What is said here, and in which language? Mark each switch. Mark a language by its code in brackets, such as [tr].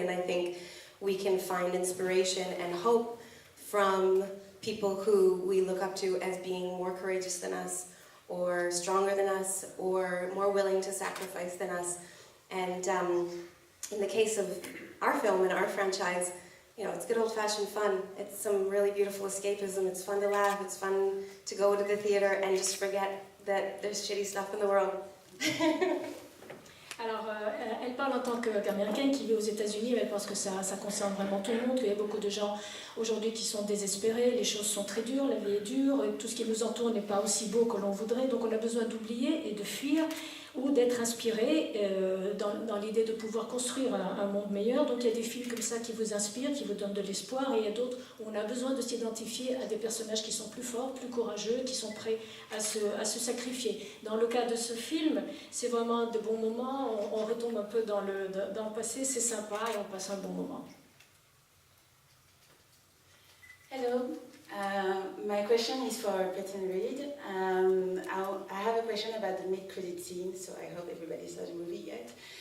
[en] And I think we can find inspiration and hope from people who we look up to as being more courageous than us, or stronger than us, or more willing to sacrifice than us. And in the case of our film and our franchise, it's good old-fashioned fun. It's some really beautiful escapism. It's fun to laugh. It's fun to go to the theater and just forget that there's shitty stuff in the world. [fr] Alors, elle parle en tant qu'américaine qui vit aux États-Unis, mais elle pense que ça concerne vraiment tout le monde, qu'il y a beaucoup de gens aujourd'hui qui sont désespérés, les choses sont très dures, la vie est dure, tout ce qui nous entoure n'est pas aussi beau que l'on voudrait, donc on a besoin d'oublier et de fuir ou d'être inspiré dans l'idée de pouvoir construire un monde meilleur. Donc il y a des films comme ça qui vous inspirent, qui vous donnent de l'espoir, et il y a d'autres où on a besoin de s'identifier à des personnages qui sont plus forts, plus courageux, qui sont prêts à se sacrifier. Dans le cas de ce film, c'est vraiment de bons moments, on retombe un peu dans le passé, c'est sympa et on passe un bon moment. [en] Hello, my question is for Peyton Reed. I have a question about the mid-credit scene, so I hope everybody saw the movie yet.